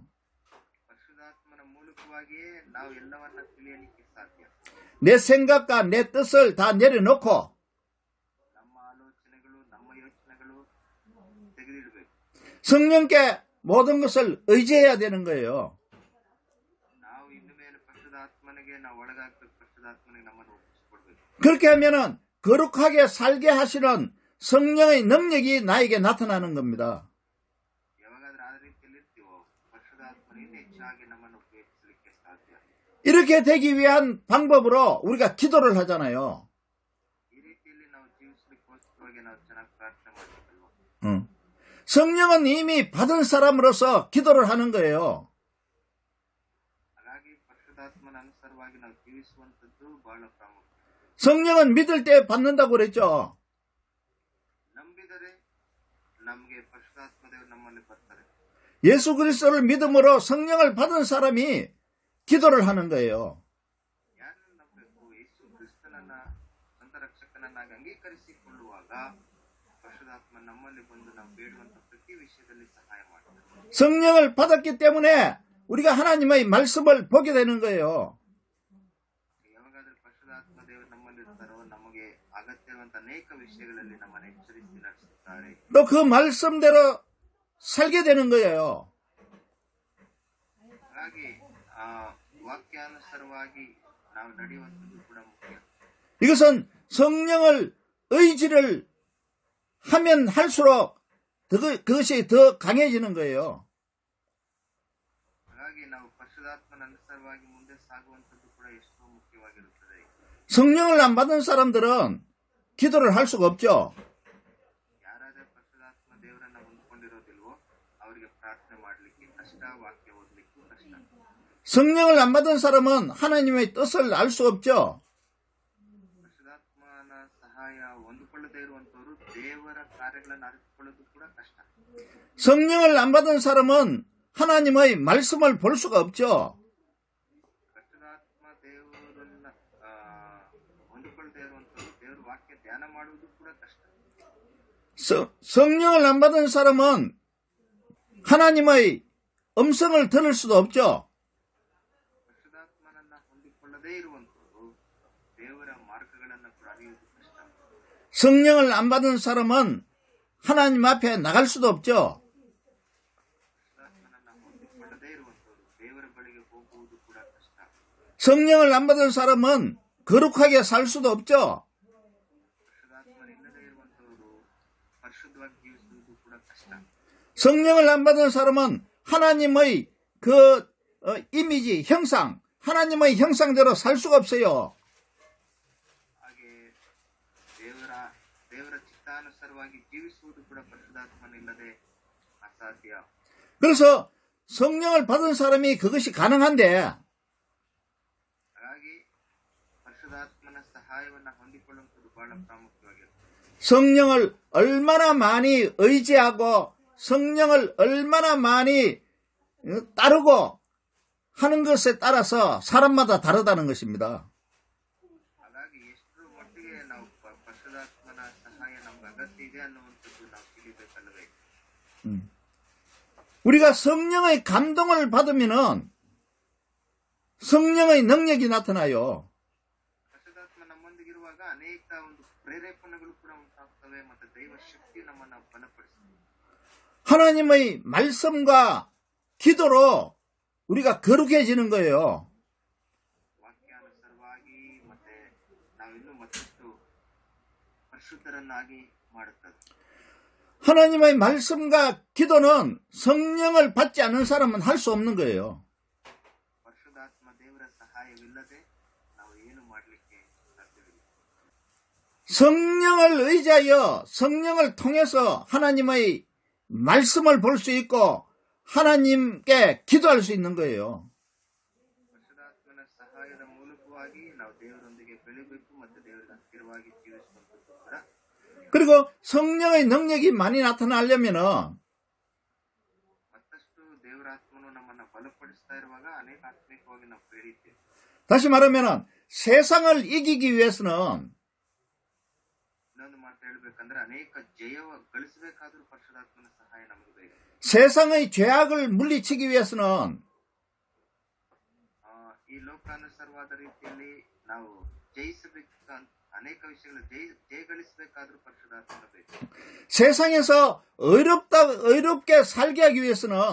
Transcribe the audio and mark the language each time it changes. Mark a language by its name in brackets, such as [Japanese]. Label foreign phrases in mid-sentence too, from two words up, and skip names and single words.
[Kannada] ಪರಿಶುದ್ಧಾತ್ಮನ ಮೂಲಕವಾಗಿಯೇ ನಾವು ಎಲ್ಲವನ್ನ ತಿಳಿಯಲಿಕ್ಕೆ ಸಾಧ್ಯ. [Korean] 내 생각과 내 뜻을 다 내려놓고 [Kannada] ನಮ್ಮ ಆಲೋಚನೆಗಳು ನಮ್ಮ ಯೋಚನೆಗಳು ತೆಗೆದಿಡಬೇಕು. [Korean] 성령께 모든 것을 의지해야 되는 거예요. [Kannada] ನಾವು ಇನ್ನು ಮೇಲೆ ಪರಿಶುದ್ಧಾತ್ಮನಿಗೆ ನಾವು ಒಳಗಾಗಬೇಕು. ಪರಿಶುದ್ಧಾತ್ಮನಿಗೆ ನಮ್ಮನ್ನು ಒಪ್ಪಿಸಿಕೊಡ್ಬೇಕು. [Korean] 그렇게 하면은 거룩하게 살게 하시는 성령의 능력이 나에게 나타나는 겁니다. [Kannada] ಯಾವಾಗಾದ್ರೂ ಆ ರೀತಿಯಲ್ಲಿ ಇರ್ತೀವೋ ಪರಿಶುದ್ಧಾತ್ಮನಿಂದ ಹೆಚ್ಚಾಗಿ ನಮ್ಮನ್ನು ಉಪಯೋಗಿಸಲಿಕ್ಕೆ ಸಾಧ್ಯ. [Korean] 이렇게 되기 위한 방법으로 우리가 기도를 하잖아요. [Kannada] ಈ ರೀತಿಯಲ್ಲಿ ನಾವು ಜೀವಿಸಲಿಕ್ಕೋಸ್ಕರವಾಗಿ ನಾವು ಚೆನ್ನಾಗಿ ಪ್ರಾರ್ಥನೆ ಮಾಡಬೇಕಲ್ವ. [Korean] 성령은 이미 받은 사람으로서 기도를 하는 거예요. [Kannada] ಹಾಗಾಗಿ ಪರಿಶುದ್ಧಾತ್ಮನ ಅನುಸಾರವಾಗಿ ನಾವು ಜೀವಿಸುವಂತದ್ದು ಬಹಳ ಪ್ರಾಮುಖ್ಯ. [Korean] 성령은 믿을 때 받는다고 그랬죠. [Kannada] ನಂಬಿದರೆ ನಮಗೆ ಪರಿಶುದ್ಧಾತ್ಮ ದೇವರು ನಮ್ಮಲ್ಲಿ ಬರ್ತಾರೆ. [Korean] 예수 그리스도를 믿음으로 성령을 받은 사람이 기도를 하는 거예요. [Kannada] ಯಾರನ್ನು ನಂಬಬೇಕು? ಯೇಸು ಕ್ರಿಸ್ತನನ್ನ ಸ್ವಂತ ರಕ್ಷಕನನ್ನಾಗಿ ಅಂಗೀಕರಿಸಿಕೊಳ್ಳುವಾಗ ಪರಿಶುದ್ಧಾತ್ಮ ನಮ್ಮಲ್ಲಿ ಬಂದು ನಾವು ಬೇಡುವಂತ ಪ್ರತಿ ವಿಷಯದಲ್ಲಿ ಸಹಾಯ ಮಾಡ್ತಾರೆ. [Korean] 성령을 받았기 때문에 우리가 하나님의 말씀을 보게 되는 거예요. [Kannada] ಯಾವಾಗಾದ್ರೂ ಪರಿಶುದ್ಧಾತ್ಮ ದೇವರು ನಮ್ಮಲ್ಲಿ ಇರ್ತಾರೋ ನಮಗೆ ಅಗತ್ಯವಿರುವಂತ ಅನೇಕ ವಿಷಯಗಳಲ್ಲಿ ನಮ್ಮನ್ನು ಎಚ್ಚರಿಸಿ ನಡೆಸುತ್ತಾರೆ. [Korean] 또 그 말씀대로 살게 되는 거예요. [Kannada] ಹಾಗಾಗಿ ಆ ವಾಕ್ಯಾನುಸಾರವಾಗಿ ನಾವು ನಡೆಯುವಂಥದ್ದು ಕೂಡ ಮುಖ್ಯ. [Korean] 이것은 성령을 의지를 하면 할수록 그것이 더 강해지는 거예요. [Kannada] ಹಾಗಾಗಿ ನಾವು ಪರಿಶುದ್ಧಾತ್ಮನ ಅನುಸಾರವಾಗಿ ಮುಂದೆ ಸಾಗುವಂಥದ್ದು ಕೂಡ ಎಷ್ಟೋ ಮುಖ್ಯವಾಗಿರುತ್ತದೆ. [Korean] 성령을 안 받은 사람들은 기도를 할 수가 없죠. [Kannada] ಯಾರಾದ್ರೂ ಪರಿಶುದ್ಧಾತ್ಮ ದೇವರನ್ನ ಹೊಂದ್ಕೊಂಡಿರೋದಿಲ್ವೋ ಅವರಿಗೆ ಪ್ರಾರ್ಥನೆ ಮಾಡಲಿಕ್ಕೆ ಕಷ್ಟ, ವಾಕ್ಯ ಓದಲಿಕ್ಕೂ ಕಷ್ಟ. [Korean] 성령을 안 받은 사람은 하나님의 뜻을 알 수 없죠. [Kannada] ಪರಿಶುದ್ಧಾತ್ಮನ ಸಹಾಯ ಹೊಂದಿಕೊಳ್ಳದೇ ಇರುವಂತವರು ದೇವರ ಕಾರ್ಯಗಳನ್ನು ಅರಿತುಕೊಳ್ಳೋದು ಕೂಡ ಕಷ್ಟ. [Korean] 성령을 안 받은 사람은 하나님의 말씀을 볼 수가 없죠. [Kannada] ಪರಿಶುದ್ಧಾತ್ಮ ದೇವರನ್ನ ಹೊಂದಿಕೊಳ್ಳದೇ ಇರುವಂತವರು ದೇವರ ವಾಕ್ಯ ಧ್ಯಾನ ಮಾಡುವುದು ಕೂಡ ಕಷ್ಟ. [Korean] 성령을 안 받은 사람은 하나님의 음성을 들을 수도 없죠. [Kannada] ಪರಿಶುದ್ಧಾತ್ಮನನ್ನ ಹೊಂದಿಕೊಳ್ಳದೇ ಇರುವಂತವರು ದೇವರ ಮಾರ್ಗಗಳನ್ನು ಕೂಡ ಅರಿಯುವುದು ಕಷ್ಟ. [Korean] 성령을 안 받은 사람은 하나님 앞에 나갈 수도 없죠. [Kannada] ಪರಿಶುದ್ಧಾತ್ಮನನ್ನ ಹೊಂದಿಕೊಳ್ಳದೇ ಇರುವಂತವರು ದೇವರ ಬಳಿಗೆ ಹೋಗುವುದು ಕೂಡ ಕಷ್ಟ. [Korean] 성령을 안 받은 사람은 거룩하게 살 수도 없죠. [Kannada] ಪರಿಶುದ್ಧಾತ್ಮನಿಲ್ಲದೇ ಇರುವಂತವರು ಪರಿಶುದ್ಧವಾಗಿ ಜೀವಿಸುವುದು ಕೂಡ ಕಷ್ಟ. [Korean] 성령을 안 받은 사람은 하나님의 그 이미지, 형상, 하나님의 형상대로 살 수가 없어요. [Kannada] ಹಾಗೆ ದೇವರ ಚಿತ್ತಾನುಸಾರವಾಗಿ ಜೀವಿಸುವುದು ಕೂಡ ಪರಿಶುದ್ಧಾತ್ಮನಿಲ್ಲದೆ ಅಸಾಧ್ಯ. [Korean] 그래서 성령을 받은 사람이 그것이 가능한데 [Kannada] ಹಾಗಾಗಿ ಪರಿಶುದ್ಧಾತ್ಮನ ಸಹಾಯವನ್ನು ಹೊಂದಿಕೊಳ್ಳುವಂಥದ್ದು ಬಹಳ ಪ್ರಾಮುಖ್ಯವಾಗಿರುತ್ತೆ. [Korean] 성령을 얼마나 많이 의지하고 성령을 얼마나 많이 따르고 하는 것에 따라서 사람마다 다르다는 것입니다. [Kannada] ಹಾಗಾಗಿ ಎಷ್ಟರ ಮಟ್ಟಿಗೆ ನಾವು ಪರಿಶುದ್ಧಾತ್ಮನ ಸಹಾಯ ನಮ್ಗೆ ಅಗತ್ಯ ಇದೆ ಅನ್ನುವಂಥದ್ದು ನಾವು ತಿಳಿಬೇಕಲ್ಲವೇ. [Korean] 우리가 성령의 감동을 받으면은 성령의 능력이 나타나요. [Kannada] ಪರಿಶುದ್ಧಾತ್ಮ ನಮ್ಮೊಂದಿಗಿರುವಾಗ ಅನೇಕ ಒಂದು ಪ್ರೇರೇಪಣೆಗಳು ಕೂಡ ಉಂಟಾಗ್ತವೆ ಮತ್ತು ದೈವ ಶಕ್ತಿ ನಮ್ಮನ್ನು ಬಲಪಡಿಸುತ್ತದೆ. [Korean] 하나님의 말씀과 기도로 우리가 거룩해지는 거예요. [Kannada] ವಾಕ್ಯಾನುಸಾರವಾಗಿ ಮತ್ತೆ ನಾವಿನ್ನೂ ಮತ್ತಷ್ಟು ಪರಿಶುದ್ಧರನ್ನಾಗಿ ಮಾಡುತ್ತದೆ. [Korean] 하나님의 말씀과 기도는 성령을 받지 않은 사람은 할 수 없는 거예요. [Kannada] ಪರಿಶುದ್ಧಾತ್ಮ ದೇವರ ಸಹಾಯವಿಲ್ಲದೆ ನಾವು ಏನು ಮಾಡಲಿಕ್ಕೆ ಸಾಧ್ಯವಿಲ್ಲ. [Korean] 성령을 의지하여 성령을 통해서 하나님의 말씀을 볼 수 있고 하나님께 기도할 수 있는 거예요. [Kannada] ಪರಿಶುದ್ಧಾತ್ಮನ ಸಹಾಯದ ಮೂಲಕವಾಗಿ ನಾವು ದೇವರೊಂದಿಗೆ ಬೆಳೆಯಬೇಕು ಮತ್ತು ದೇವರಿಗೆ ಹತ್ತಿರವಾಗಿ ಜೀವಿಸುವಂಥದ್ದು ಕೂಡ. [Korean] 그리고 성령의 능력이 많이 나타나려면은 [Kannada] ಮತ್ತಷ್ಟು ದೇವರ ಆತ್ಮನು ನಮ್ಮನ್ನು ಬಲಪಡಿಸ್ತಾ ಇರುವಾಗ ಅನೇಕ ಆತ್ಮಿಕವಾಗಿ ನಾವು ಬೆಳೆಯುತ್ತೇವೆ. [Korean] 다시 말하면은 세상을 이기기 위해서는 [Kannada] ಇನ್ನೊಂದು ಮಾತು ಹೇಳ್ಬೇಕಂದ್ರೆ ಅನೇಕ ಜಯ ಗಳಿಸಬೇಕಾದ್ರೂ ಪರಿಶುದ್ಧಾತ್ಮನ ಸಹಾಯ ನಮಗೆ ಬೇಕು. [Korean] 세상의 죄악을 물리치기 위해서는 [Kannada] ಈ ಲೋಕಾನುಸಾರವಾದ ರೀತಿಯಲ್ಲಿ ನಾವು ಜಯಿಸಬೇಕು ಅನೇಕ ವಿಷಯಗಳು ಜಯಗಳಿಸಬೇಕಾದ್ರೂ ಪರಿಶುದ್ಧಾತ್ಮನ ಬೇಕು. [Korean] 세상에서 의롭게 살게 하기 위해서는